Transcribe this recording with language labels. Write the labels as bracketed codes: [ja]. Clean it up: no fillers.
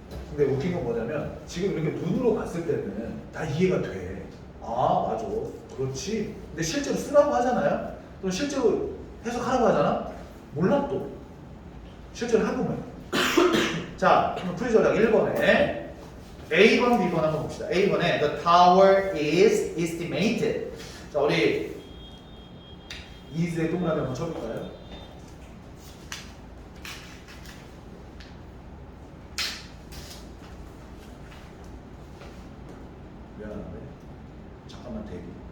[ko] 근데 웃긴 건 뭐냐면 지금 이렇게 눈으로 봤을 때는 다 이해가 돼. 아, 맞아. 그렇지. 근데 실제로 쓰라고 하잖아요. 또 실제로 해석하라고 하잖아. 몰라 또. 실제로 해보면. 자, 그럼 풀이전략 1번에 A번, B번 한번 봅시다. A번에 [en] The tower is estimated. [ko] 자, 우리 is의 동그라미 한번 쳐볼까요? 미안한데 잠깐만 대기.